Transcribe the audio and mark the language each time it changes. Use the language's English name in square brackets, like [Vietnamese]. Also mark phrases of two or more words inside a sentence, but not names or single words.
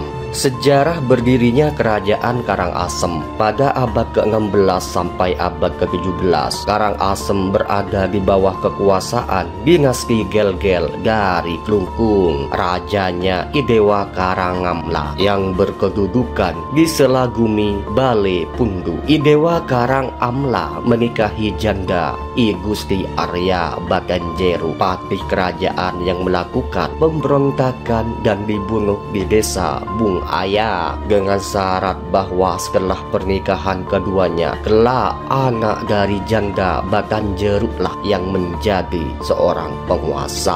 [Indonesian] Sejarah berdirinya Kerajaan Karangasem pada abad ke-16 sampai abad ke-17. Karangasem berada di bawah kekuasaan dinasti Gel-Gel dari Klungkung. Rajanya Idewa Karangamla yang berkedudukan di Selagumi, Bale Pundu. Idewa Karangamla menikahi janda I Gusti Arya Batanjeru, patih kerajaan yang melakukan pemberontakan dan dibunuh di desa Bunga Batu Aya dengan syarat bahwa setelah pernikahan keduanya kelak anak dari janda Batanjerulah yang menjadi seorang penguasa.